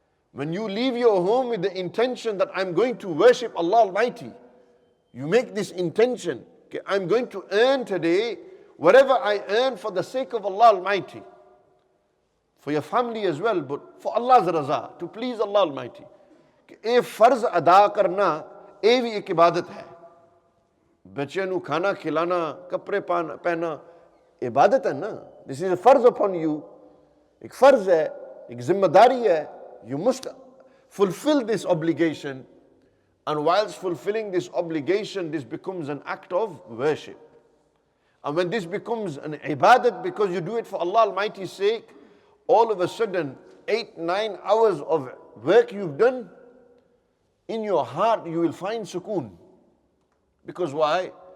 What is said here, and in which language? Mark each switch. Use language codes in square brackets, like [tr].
[en] When you leave your home with the intention that I'm going to worship Allah Almighty, you make this intention, okay, I'm going to earn today whatever I earn for the sake of Allah Almighty. For your family as well, but for Allah's raza, to please Allah Almighty. [hi] A farz ada karna, a bhi ek ibadat hai. बच्चे नू खाना खिलाना, कपड़े पहना, इबादत है ना. [en] This is a farz upon you. [hi] एक फर्ज है, एक जिम्मेदारी है. [en] You must fulfill this obligation. And whilst fulfilling this obligation, this becomes an act of worship. And when this becomes an ibadat, because you do it for Allah Almighty's sake, all of a sudden, 8-9 hours of work you've done, in your heart you will find sukoon. Because why?